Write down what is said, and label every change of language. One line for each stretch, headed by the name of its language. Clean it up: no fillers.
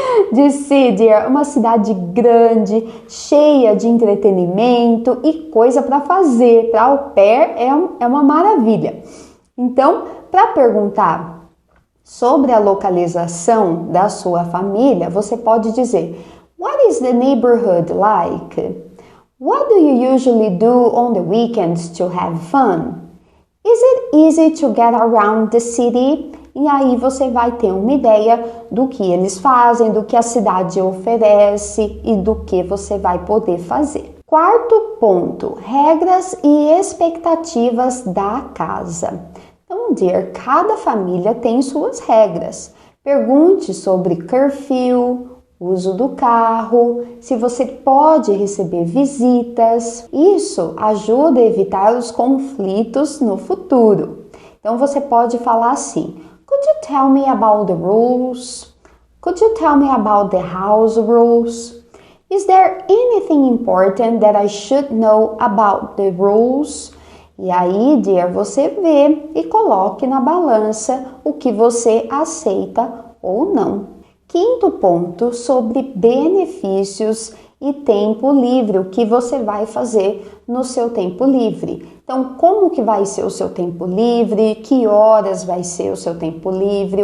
Portuguese: DC, dear, uma cidade grande, cheia de entretenimento e coisa para fazer. Para au pair é uma maravilha. Então, para perguntar sobre a localização da sua família, você pode dizer:
English: What is the neighborhood like? What do you usually do on the weekends to have fun? Is it easy to get around the city?
Portuguese: E aí você vai ter uma ideia do que eles fazem, do que a cidade oferece e do que você vai poder fazer. Quarto ponto, regras e expectativas da casa. Então, dear, cada família tem suas regras. Pergunte sobre curfew, uso do carro, se você pode receber visitas. Isso ajuda a evitar os conflitos no futuro. Então, você pode falar assim:
English: Could you tell me about the rules? Could you tell me about the house rules? Is there anything important that I should know about the rules?
Portuguese: E aí, dear, você vê e coloque na balança o que você aceita ou não. Quinto ponto, sobre benefícios e tempo livre, o que você vai fazer no seu tempo livre. Então, como que vai ser o seu tempo livre? Que horas vai ser o seu tempo livre?